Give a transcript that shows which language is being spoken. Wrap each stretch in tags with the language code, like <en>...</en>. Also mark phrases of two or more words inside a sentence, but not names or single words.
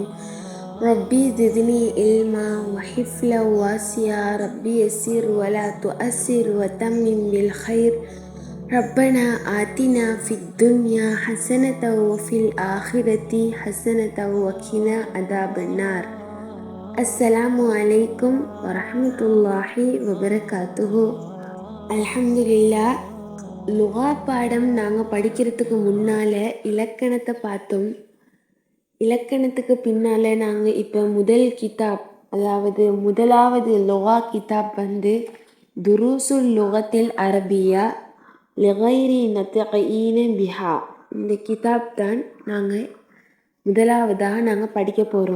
<ar>ربي زدني علما وحفظا واسعا ربي يسر ولا تؤسر وتمم بالخير ربنا آتنا في الدنيا حسنة وفي الآخرة حسنة وقنا عذاب النار السلام عليكم ورحمة الله وبركاته الحمد لله.</ar> <ta>லுகா பாடம் நாங்கள் படிக்கிறதுக்கு முன்னால் இலக்கணத்தை பார்த்தோம். இலக்கணத்துக்கு பின்னால் நாங்கள் இப்போ முதல் கிதாப், அதாவது முதலாவது லுகா கிதாப் வந்து துருசுல் லுகத்தில் அரபியா லிகைரி நத்கீன பிஹா, இந்த கிதாப் தான் முதலாவதாக நாங்கள் படிக்க போகிறோம்.</ta>